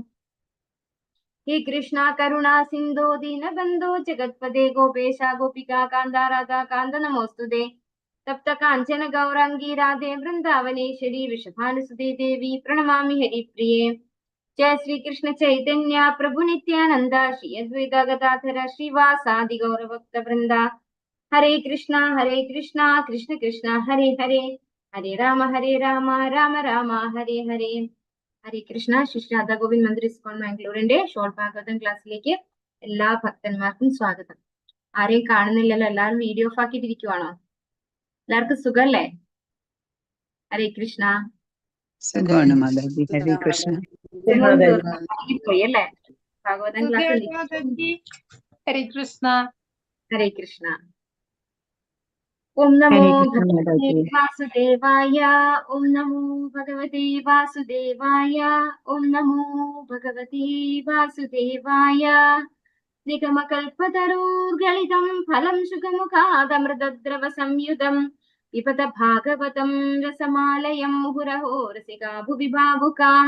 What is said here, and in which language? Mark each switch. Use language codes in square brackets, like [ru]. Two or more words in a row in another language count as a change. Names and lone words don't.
[sa] हे कृष्णा करुणा सिन्धो दीनबन्धो जगत्पते गोपेशा गोपिका कान्ता राधा कान्त नमोऽस्तुते तप्त काञ्चन गौराङ्गी राधे वृन्दावनेश्वरी वृषभानुसुते देवी प्रणमामि हरिप्रिये। जय श्री कृष्ण चैतन्य प्रभु नित्यानंद श्री अद्वैत गदाधर श्रीवासादि गौरभक्त वृंदा हरे कृष्णा कृष्ण कृष्ण हरे हरे हरे राम राम राम हरे हरे। हरे कृष्ण. [ml] ശ്രീ രാധാ ഗോവിന്ദ് മന്ദിർ ഇസ്കോൺ മാംഗ്ലൂരിന്റെ ഷോർട്ട് ഭാഗവതം ക്ലാസ്സിലേക്ക് എല്ലാ ഭക്തന്മാർക്കും സ്വാഗതം. ആരെയും കാണുന്നില്ലല്ലോ, എല്ലാവരും വീഡിയോ ഓഫ് ആക്കിയിട്ടിരിക്കുവാണോ? എല്ലാവർക്കും സുഖല്ലേ? [sa] हरे कृष्ण. [ml] സുഖമാണ് മാതാജി. [sa] हरे कृष्ण. [ml] പോയി അല്ലേ ഭാഗവതം ക്ലാസ്? [hi] माताजी, हरे कृष्ण. [sa] हरे कृष्ण. ॐ नमो हरे कृष्ण ഭഗവതേ [ml] മാതാജി. [sa] वासुदेवाय. ॐ नमो भगवते वासुदेवाय. ॐ नमो भगवते वासुदेवाय. निगमकल्पतरोर्गलितं फलं सुखमुखादमृतद्रव संयुतं पिबत भागवतं रसमालयं मुहुरहो रसिका भुवि भावुकाः.